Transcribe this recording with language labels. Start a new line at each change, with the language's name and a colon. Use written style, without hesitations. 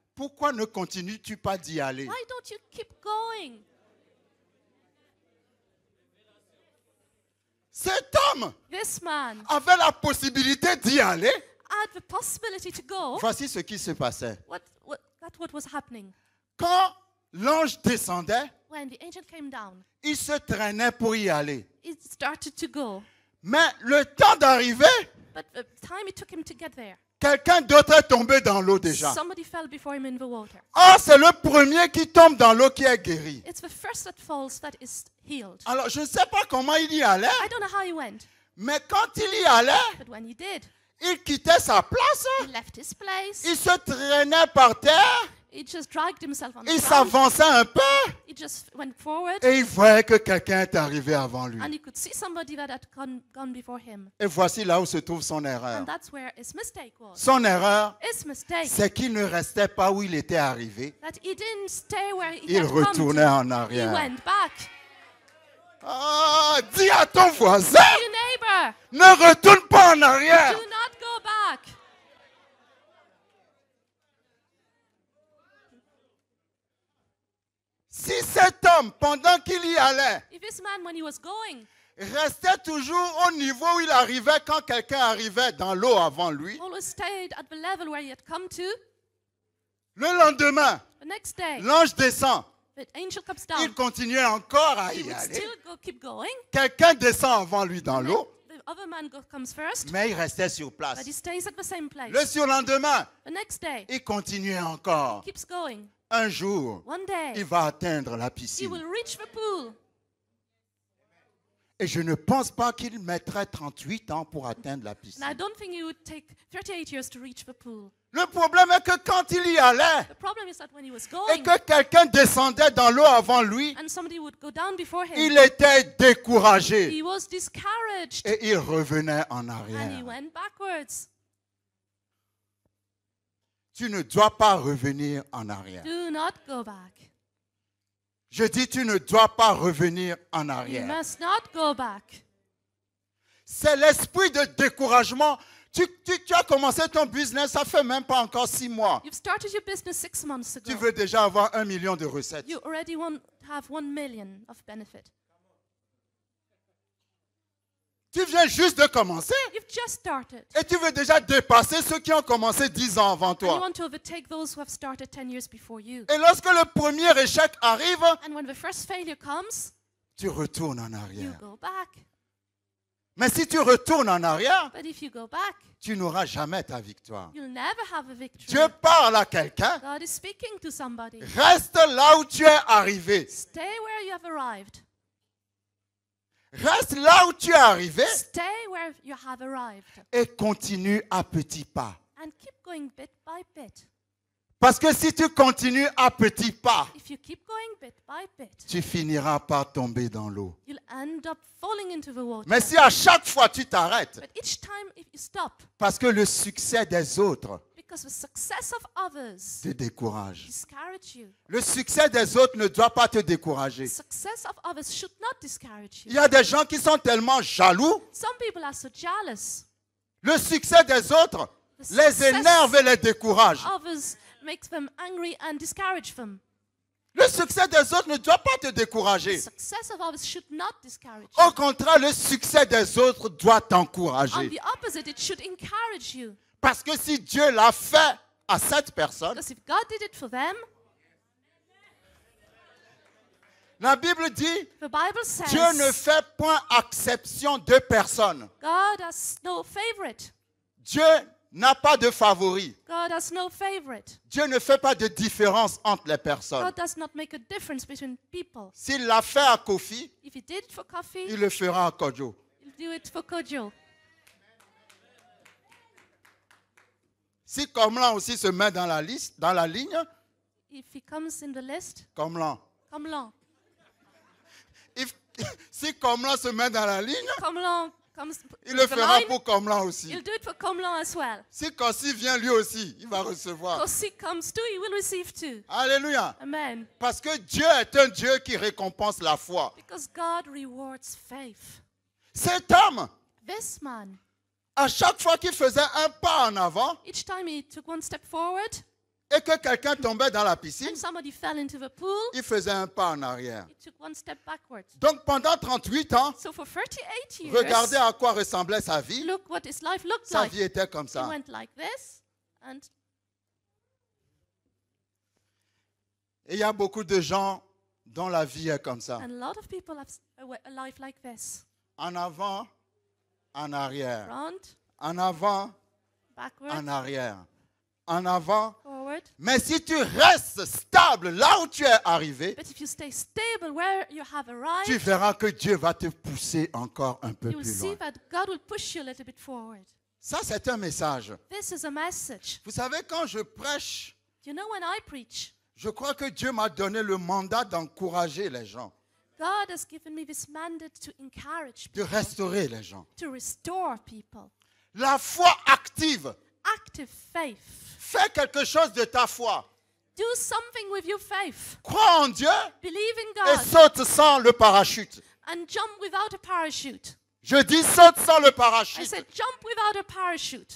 French: pourquoi ne continues-tu pas d'y aller?
English: why don't you keep going?
French: Cet homme
English: This man
French: avait la possibilité d'y aller.
English: had the possibility to go.
French: Voici ce qui se passait.
English: That's what was happening.
French: Quand l'ange descendait,
English: When the angel came down,
French: il se traînait pour y aller.
English: he started to go.
French: Mais le temps d'arriver,
English: But the time it took him to get there,
French: quelqu'un d'autre est tombé dans l'eau déjà.
English: somebody fell before him in the water.
French: Ah, c'est le premier qui tombe dans l'eau qui est guéri.
English: It's the first that falls that is healed.
French: Alors, je ne sais pas comment il y allait,
English: I don't know how he went,
French: mais quand il y allait,
English: but when he did,
French: il quittait sa place,
English: he left his place.
French: il se traînait par terre,
English: He just dragged himself on the
French: il s'avançait un peu
English: He just went forward,
French: et il voyait que quelqu'un est arrivé avant lui.
English: and he could see somebody that had gone before him.
French: Et voici là où se trouve son erreur.
English: And that's where his mistake was.
French: Son erreur,
English: His mistake,
French: c'est qu'il ne restait pas où il était arrivé.
English: that he didn't stay where he
French: Il
English: had come
French: retournait
English: to.
French: en
English: He
French: arrière.
English: went back.
French: Ah, dis à ton voisin,
English: Your neighbor,
French: ne retourne pas pas en arrière.
English: Do not go back.
French: Si cet homme, pendant qu'il y allait,
English: If this man, when he was going,
French: restait toujours au niveau où il arrivait quand quelqu'un arrivait dans l'eau avant lui,
English: always stayed at the level where he had come to,
French: le lendemain,
English: the next day,
French: l'ange descend.
English: the angel comes
French: Il continuait encore à
English: He
French: y
English: would
French: aller.
English: still keep going.
French: Quelqu'un descend avant lui dans l'eau,
English: The other man comes first,
French: mais il restait sur
English: but
French: place.
English: he stays at the same place.
French: Le surlendemain,
English: The next day,
French: il continuait encore.
English: keeps going.
French: Un jour,
English: One
French: il
English: day,
French: va atteindre la
English: he
French: piscine.
English: will reach the pool.
French: Et je ne pense pas qu'il mettrait 38 ans pour atteindre la
English: And I
French: piscine.
English: don't think he would take 38 years to reach the pool.
French: Le problème est que quand il y allait
English: The problem is that when he was
French: et
English: going,
French: que quelqu'un descendait dans l'eau avant lui,
English: and somebody would go down before him,
French: il était découragé
English: he was discouraged,
French: et il revenait en
English: and he
French: arrière.
English: went backwards.
French: Tu ne dois pas revenir en arrière.
English: Do not go back.
French: Je dis, tu ne dois pas revenir en
English: You
French: arrière.
English: must not go back.
French: C'est l'esprit de découragement. Tu as commencé ton business, ça fait même pas encore 6 mois.
English: You've started your business 6 months ago.
French: Tu veux déjà avoir 1 million de recettes.
English: You already have 1 million of benefit.
French: Tu viens juste de commencer
English: You've just started.
French: et tu veux déjà dépasser ceux qui ont commencé 10 ans avant
English: And you
French: toi.
English: want to overtake those who have started 10 years before you.
French: Et lorsque le premier échec arrive,
English: And when the first failure comes,
French: tu retournes en
English: you
French: arrière.
English: go back.
French: Mais si tu retournes en arrière,
English: But if you go back,
French: tu n'auras jamais ta victoire.
English: you'll never have a victory.
French: Dieu parle à quelqu'un.
English: God is speaking to somebody.
French: Reste là où tu es arrivé.
English: Stay where you have arrived.
French: Reste là où tu es arrivé
English: Stay where you have arrived.
French: et continue à petits pas.
English: And keep going bit by bit.
French: Parce que si tu continues à petits pas,
English: If you keep going bit by bit,
French: tu finiras par tomber dans l'eau.
English: you'll end up falling into the water.
French: Mais si à chaque fois tu t'arrêtes,
English: But each time if you stop,
French: parce que le succès des autres
English: because the success of others
French: te décourage.
English: discourage you.
French: Le succès des autres ne doit pas te décourager.
English: The success of others should not discourage
French: Il
English: you.
French: y a des gens qui sont tellement jaloux,
English: Some people are so jealous.
French: le succès des autres les énerve et les décourage.
English: Others makes them angry and discourage them.
French: Le succès des autres ne doit pas te
English: The
French: décourager.
English: success of others should not discourage
French: Au
English: you.
French: contraire, le succès des autres doit
English: On
French: t'encourager.
English: the opposite, it should encourage you.
French: Parce que si Dieu l'a fait à cette personne,
English: Because if God did it for them,
French: la Bible dit,
English: the Bible says
French: Dieu ne fait point exception de personne.
English: God has no favorite.
French: Dieu n'a pas de favori.
English: God has no favorite.
French: Dieu ne fait pas de différence entre les personnes.
English: God does not make a difference between people.
French: S'il l'a fait à Kofi,
English: If he did it for coffee,
French: il le fera à Kojo.
English: he'll do it for Kojo.
French: Si Komlan aussi se met dans la liste, dans la ligne,
English: If he comes in the list,
French: Komlan.
English: come along.
French: Si Komlan se met dans la ligne,
English: Come along comes
French: il
English: in
French: le fera
English: line,
French: pour Komlan aussi.
English: he'll do it for Komlan as well.
French: Si Kossi vient lui aussi, il va recevoir.
English: Kosi comes too, he will receive too.
French: Alléluia.
English: Amen.
French: Parce que Dieu est un Dieu qui récompense la foi.
English: Because God rewards faith.
French: Cet homme,
English: This man,
French: à chaque fois qu'il faisait un pas en avant
English: each time he took one step forward
French: et que quelqu'un tombait dans la piscine,
English: and somebody fell into the pool,
French: il faisait un pas en arrière.
English: he took one step backwards.
French: Donc pendant 38 ans,
English: So for 38 years,
French: regardez à quoi ressemblait sa vie.
English: look what his life looked
French: Sa
English: like.
French: vie était comme
English: He
French: ça.
English: went like this, and
French: Et il y a beaucoup de gens dont la vie est comme ça.
English: a lot of people have a life like this.
French: En avant, en arrière.
English: Front,
French: En avant,
English: backward,
French: en arrière. En avant.
English: forward.
French: Mais si tu restes stable là où tu es arrivé,
English: But if you stay stable where you have
French: tu
English: arrived,
French: verras que Dieu va te pousser encore un peu
English: you will
French: plus
English: see
French: loin.
English: that God will push you a little bit forward.
French: Ça, c'est un message.
English: This is a message.
French: Vous savez, quand je prêche,
English: You know, when I preach,
French: je crois que Dieu m'a donné le mandat d'encourager les gens,
English: God has given me this mandate to encourage
French: de
English: people,
French: restaurer les gens.
English: to restore people.
French: La foi active.
English: Active faith.
French: Fais quelque chose de ta foi.
English: Do something with your faith.
French: Crois en Dieu
English: Believe in
French: et
English: God
French: saute sans le parachute.
English: and jump without a parachute.
French: Je dis saute sans le
English: I
French: parachute.
English: said jump without a parachute.